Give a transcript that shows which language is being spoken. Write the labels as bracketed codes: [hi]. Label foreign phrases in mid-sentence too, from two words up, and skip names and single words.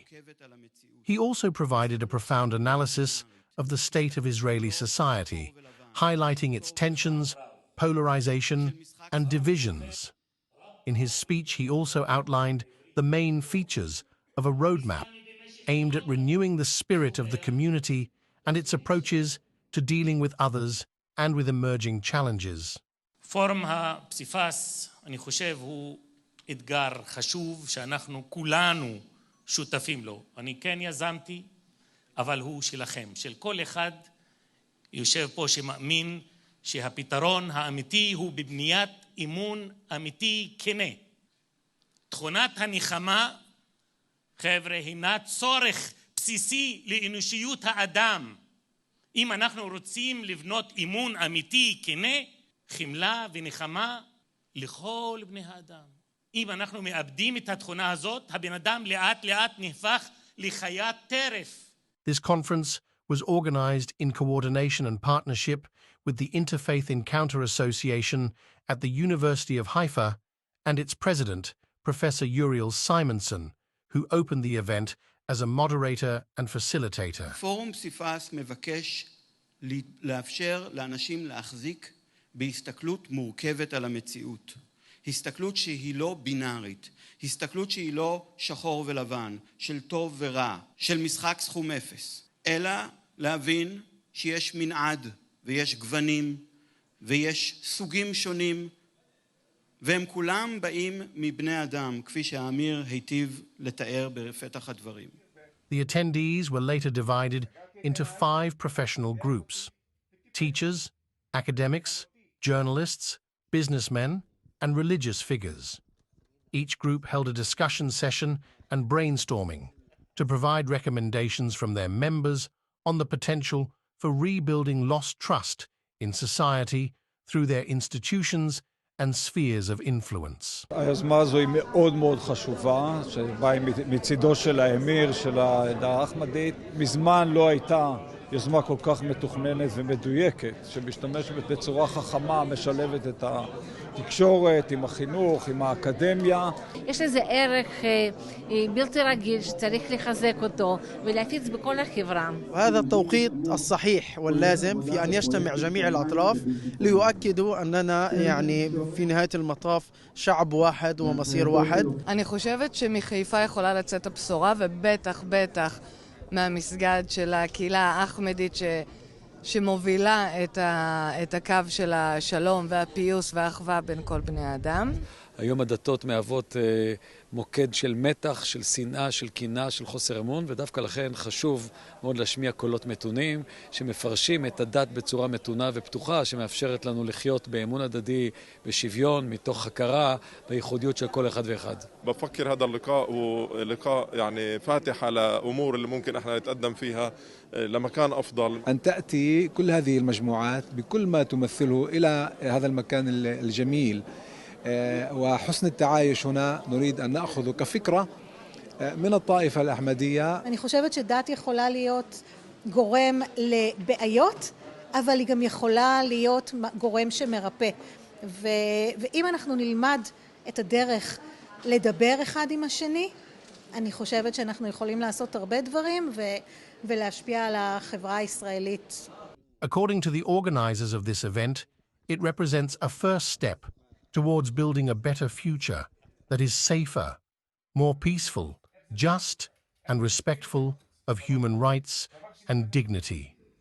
[en] He also provided a profound analysis of the state of Israeli society, highlighting its tensions, polarization, and divisions. In his speech, he also outlined the main features of a roadmap aimed at renewing the spirit of the community and its approaches to dealing with others and with emerging challenges. [he] פורום הפסיפס, אני חושב, הוא אתגר חשוב שאנחנו כולנו שותפים לו. אני כן יזמתי, אבל הוא שלכם, של כל אחד יושב פה שמאמין שהפתרון האמיתי הוא בבניית אמון אמיתי כנה. תכונת הנחמה, חבר'ה, הינה צורך בסיסי לאנושיות האדם. אם אנחנו רוצים לבנות אמון אמיתי כנה, חמלה ונחמה לכל בני האדם. אם אנחנו מאבדים את התכונה הזאת, הבן אדם לאט לאט נהפך לחיית טרף. [en] This conference was organized in coordination and partnership with the Interfaith Encounter Association at the University of Haifa and its president, Professor Uriel Simonson, who opened the event as a moderator and facilitator. [he] פורום פסיפס מבקש לאפשר לאנשים להחזיק בהסתכלות מורכבת על המציאות. הסתכלות שהיא לא בינארית, הסתכלות שהיא לא שחור ולבן, של טוב ורע, של משחק סכום אפס, אלא להבין שיש מנעד ויש גוונים ויש סוגים שונים, והם כולם באים מבני אדם, כפי שהאמיר היטיב לתאר בפתח הדברים. The attendees were later divided into 5 professional groups: teachers, academics, journalists, businessmen, and religious figures. Each group held a discussion session and brainstorming to provide recommendations from their members on the potential for rebuilding lost trust in society through their institutions and spheres of influence. היוזמה הזו היא מאוד מאוד חשובה, שבאה מצידו של האמיר של העדה האחמדית. מזמן לא הייתה יוזמה כל כך מתוכננת ומדויקת, שמשתמשת בצורה חכמה, משלבת את התקשורת עם החינוך, עם האקדמיה. יש לזה ערך בלתי רגיל שצריך לחזק אותו ולהפיץ בכל החברה. [ar] وهذا التوقيت الصحيح واللازم في أن يجتمع جميع الأطراف ليؤكدوا أننا في نهاية المطاف شعب واحد ومصير واحد. [he] אני חושבת שמחיפה יכולה לצאת הבשורה, ובטח מהמסגד של הקהילה האחמדית שמובילה את הקו של השלום והפיוס והאחווה בין כל בני האדם. היום הדתות מהוות מוקד של מתח, של שנאה, של קנאה, של חוסר אמון, ודווקא לכן חשוב מאוד להשמיע קולות מתונים שמפרשים את הדת בצורה מתונה ופתוחה, שמאפשרת לנו לחיות באמון הדדי, בשוויון, מתוך הכרה בייחודיות של כל אחד ואחד. [ar] بفكر هذا اللقاء هو لقاء يعني فاتح على أمور اللي ممكن احنا نتقدم فيها لمكان أفضل. أن تأتي كل هذه المجموعات بكل ما تمثله إلى هذا المكان الجميل وحسن التعايش هنا نريد أن نأخذ كفكرة من الطائفة الأحمدية. [he] אני חושבת שדת יכולה להיות גורם לבעיות, אבל היא גם יכולה להיות גורם שמרפא. ואם אנחנו נלמד את הדרך לדבר אחד עם השני, אני חושבת שאנחנו יכולים לעשות הרבה דברים ולהשפיע על החברה הישראלית. [en] According to the organizers of this event, it represents a first step towards building a better future that is safer, more peaceful, just, and respectful of human rights and dignity.